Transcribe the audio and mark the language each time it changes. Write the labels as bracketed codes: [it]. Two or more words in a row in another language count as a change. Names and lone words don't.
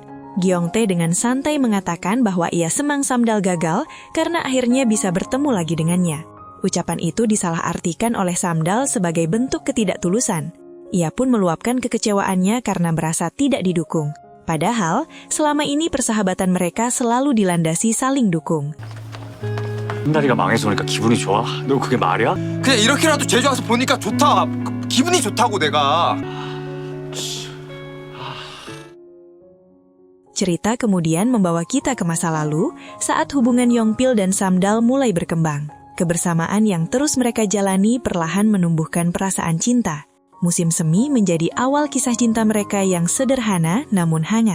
[id] Gyeongtae dengan santai mengatakan bahwa ia senang Samdal gagal karena akhirnya bisa bertemu lagi dengannya. Ucapan itu disalahartikan oleh Samdal sebagai bentuk ketidaktulusan. Ia pun meluapkan kekecewaannya karena merasa tidak didukung. Padahal, selama ini persahabatan mereka selalu dilandasi saling dukung. [ko] 한다리가 망해서 오니까 기분이 좋아? 너 그게 말이야? 그냥 이렇게라도 제주 와서 보니까 좋다. 기분이 좋다고 내가. [id] Cerita kemudian membawa kita ke masa lalu saat hubungan Yongpil dan Samdal mulai berkembang. Kebersamaan yang terus mereka jalani perlahan menumbuhkan perasaan cinta. Musim semi menjadi awal kisah cinta mereka yang sederhana namun hangat.